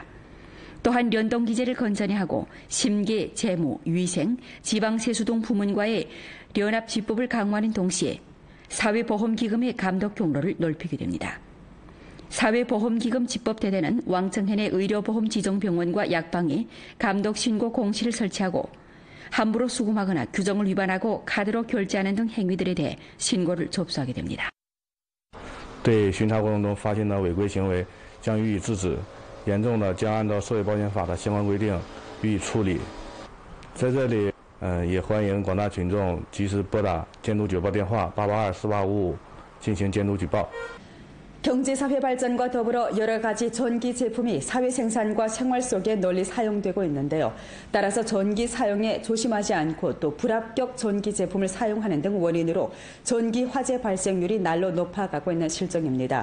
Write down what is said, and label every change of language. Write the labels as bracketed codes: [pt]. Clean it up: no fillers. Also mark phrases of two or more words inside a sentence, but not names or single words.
[ko] 또한 연동기제를 건전히 하고 심계, 재무, 위생, 지방세수 등 부문과의 연합집법을 강화하는 동시에 사회보험기금의 감독 경로를 넓히게 됩니다. 사회보험기금 집법대대는 왕청현의 의료보험 지정병원과 약방에 감독신고 공시를 설치하고 함부로 수금하거나 규정을 위반하고 카드로 결제하는 등 행위들에 대해 신고를 접수하게 됩니다. [zh] 对巡查过程中发现的违规行为将予以制止，严重的将按照社会保险法的相关规定予以处理。在这里，也欢迎广大群众及时拨打监督举报电话882-4855进行监督举报。 [ko] 경제사회 발전과 더불어 여러 가지 전기 제품이 사회 생산과 생활 속에 널리 사용되고 있는데요. 따라서 전기 사용에 조심하지 않고 또 불합격 전기 제품을 사용하는 등 원인으로 전기 화재 발생률이 날로 높아가고 있는 실정입니다.